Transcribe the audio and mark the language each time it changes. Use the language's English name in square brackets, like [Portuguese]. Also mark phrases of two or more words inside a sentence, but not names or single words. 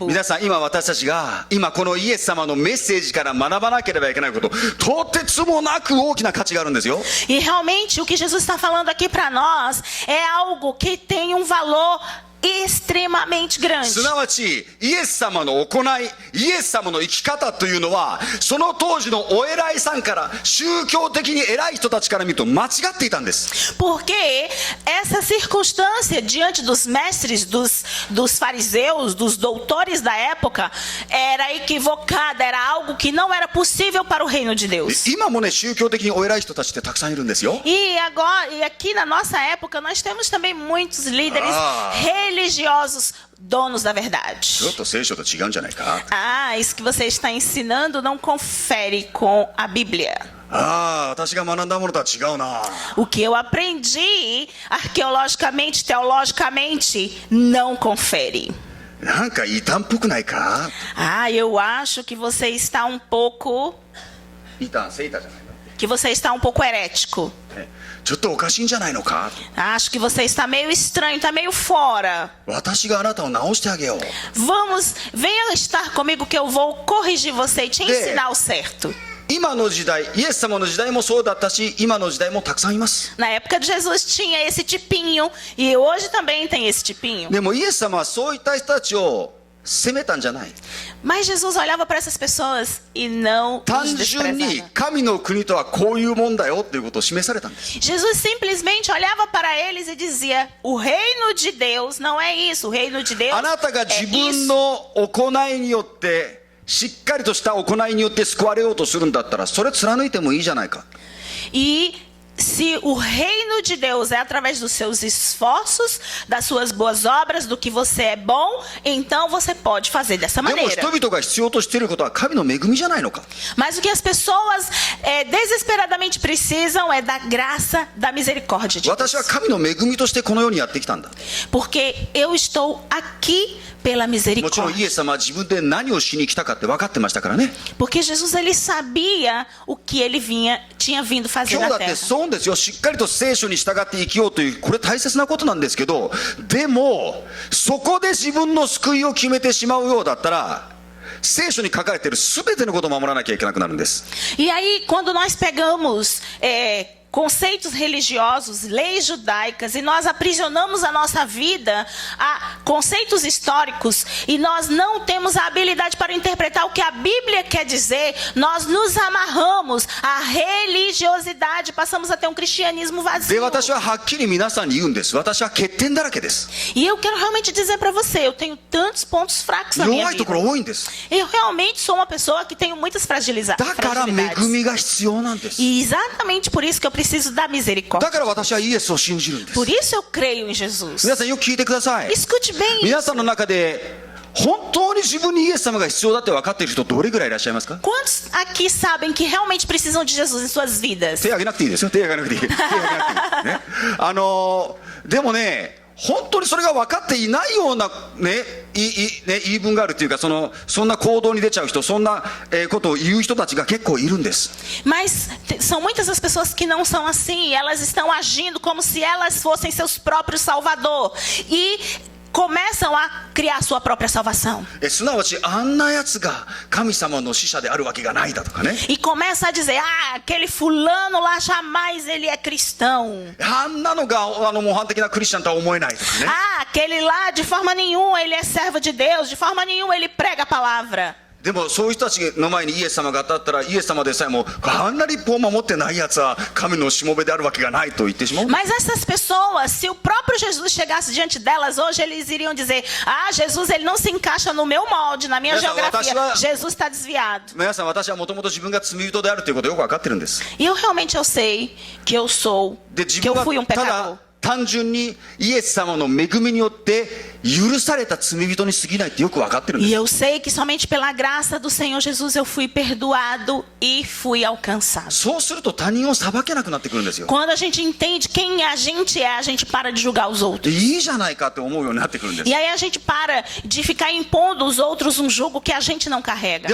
[Japanese] 皆さん、今私たちが今このイエス様のメッセージから学ばなければいけないこと、とてつもなく大きな価値があるんですよ。 [Portuguese] E realmente o que Jesus está falando aqui para nós é algo que tem um valor extremamente grande. [Japanese] すなわちイエス様の行い、イエス様の生き方というのは、その当時のお偉いさんから、宗教的に偉い人たちから見ると間違っていたんです。 [Portuguese] Porque essa circunstância diante dos mestres, dos fariseus, dos doutores da época, era equivocada, era algo que não era possível para o reino de Deus. [Japanese] 今もね、宗教的にお偉い人たちってたくさんいるんですよ。 [Portuguese] E agora, e aqui na nossa época, nós temos também muitos líderes religiosos, donos da [Japanese] ちょっ [Portuguese] verdade. [Japanese] と聖書と違うんじゃないか。 [Portuguese] Isso que você está ensinando não confere com a Bíblia. [Japanese] 私が学んだものとは違うな。 [Portuguese] O que eu aprendi arqueologicamente, teologicamente, não confere. [Japanese] なんか異端っぽくないか。 [Portuguese] Eu acho que você está um pouco, [Japanese] 異端、セイタじゃないか。 [Portuguese] que você está um pouco herético. [Japanese] ちょっとおかしいんじゃないのか。 [Portuguese] Acho que você está meio estranho, está meio fora. [Japanese] 私があなたを直してあげよう。 [Portuguese] Venha estar comigo que eu vou corrigir você e te ensinar o certo. [Japanese] 今の時代、イエス様の時代もそうだったし、今の時代もたくさんいます。 [Portuguese] Na época de Jesus tinha esse tipinho e hoje também tem esse tipinho. [Japanese] でもイエス様はそういった人たちを責めたんじゃない。 [Portuguese] Mas Jesus olhava para essas pessoas e não [Japanese] 単 [Portuguese] os [Japanese] 純に [Portuguese] desprezava. [Japanese] 神の国とはこういうもんだよっていうことを示されたんです。 [Portuguese] Jesus simplesmente olhava para eles e dizia: o reino de Deus não é isso, o reino de Deus [Japanese] あなたが [Portuguese] é [Japanese] 自分 [Portuguese] isso. [Japanese] の行いによってしっかりとした行いによって救われようとするんだったら、それ貫いてもいいじゃないか。 [Portuguese] E se o reino de Deus é através dos seus esforços, das suas boas obras, do que você é bom, então você pode fazer dessa [Japanese] でも [Portuguese] maneira. [Japanese] 人々が必要としていることは神の恵みじゃないのか。 [Portuguese] Mas o que as pessoas desesperadamente precisam é da graça, da misericórdia de Deus. [Japanese] 私は神の恵みとしてこの世にやってきたんだ。 [Portuguese] Porque eu estou aqui pela [Japanese] もちろんイ [Portuguese] misericórdia. [Japanese] エス様は自分で何をしに来たかって分かってましたからね。 [Portuguese] Porque Jesus, ele sabia o que ele tinha vindo fazer [Japanese] 今日だ [Portuguese] na [Japanese] って [Portuguese] terra. [Japanese] そうですよ。しっかりと聖書に従って生きようという、これ大切なことなんですけど、でもそこで自分の救いを決めてしまうようだったら、聖書に書かれている全てのことを守らなきゃいけなくなるんです。 [Portuguese] E aí, quando nós pegamos conceitos religiosos, leis judaicas, e nós aprisionamos a nossa vida a conceitos históricos, e nós não temos a habilidade para interpretar o que a Bíblia quer dizer, nós nos amarramos à religiosidade, passamos a ter um cristianismo [Japanese] で [Portuguese] vazio. [Japanese] 私ははっきり皆さんに言うんです。私は欠点だらけです。 [Portuguese] E eu quero realmente dizer para você, eu tenho tantos pontos fracos na minha [Japanese] 弱いとこ [Portuguese] vida. [Japanese] ろ多いんです。 [Portuguese] Eu realmente sou uma pessoa que tenho muitas [Japanese] だから恵 [Portuguese] fragilidades. [Japanese] みが必要なんです。 [Portuguese] E exatamente por isso que eu preciso da misericórdia. [Japanese] だから私はイエスを信じるんです。 [Portuguese] Por isso eu creio em Jesus. [Japanese] 皆さんよく聞いてください。 [Portuguese] Escute bem [Japanese] 皆 [Portuguese] isso. [Japanese] さんの中で本当に自分にイエス様が必要だって分かっている人どれぐらいいらっしゃいますか？ [Portuguese] Quantos aqui sabem que realmente precisam de Jesus em suas vidas? [Japanese] 手挙げなくていいですよ。手挙げなくていい。手挙げなくていい。ね。でもね、本当にそれが分かっていないようなね、言い分があるというか、そんな行動に出ちゃう人、そんなことを言う人たちが結構いるんです。 [Portuguese] Mas são muitas as pessoas que não são assim. Elas estão agindo como se elas fossem seus próprios salvador. E começam a criar sua própria salvação. [Japanese] すなわちあんなやつが神様の使者であるわけがないだとかね。 [Portuguese] E começa a dizer, aquele fulano lá jamais ele é cristão. [Japanese] あんなのが模範的なクリスチャンとは思えないとかね。 [Portuguese] Aquele lá de forma nenhuma ele é servo de Deus. De forma nenhuma ele prega a palavra. [Japanese] でもそういう人たちの前にイエス様が当たったら、イエス様でさえもあんな立法を守ってないやつは神のしもべであるわけがないと言ってしまう。 [Portuguese] Mas essas pessoas, se o próprio Jesus chegasse diante delas hoje, eles iriam dizer, Jesus ele não se encaixa no meu molde, na minha Essa geografia. votação- Jesus está desviado. [Japanese] 皆さん、私はもともと自分が罪人であるということをよく分かってるんです。 [Portuguese] E eu realmente sei que eu sou, [Japanese] で、自 [Portuguese] que [Japanese] 分 [Portuguese] eu fui [Japanese] が [Portuguese] um [Japanese] た [Portuguese] pecador. [Japanese] だ単純にイエス様の恵みによって許された罪人に過ぎないってよく分かってるんで [Portuguese] E [Japanese] す。 [Portuguese] eu sei que somente pela graça do Senhor Jesus eu fui perdoado e fui alcançado. [Japanese] そうすると他人を裁けなくなってくるんですよ。 [Portuguese] Quando a gente entende quem a gente para de julgar os outros. [Japanese] いいじゃないかって思うようになってくるんです [Portuguese] E。aí a gente para de ficar impondo aos outros um jugo que a gente não carrega.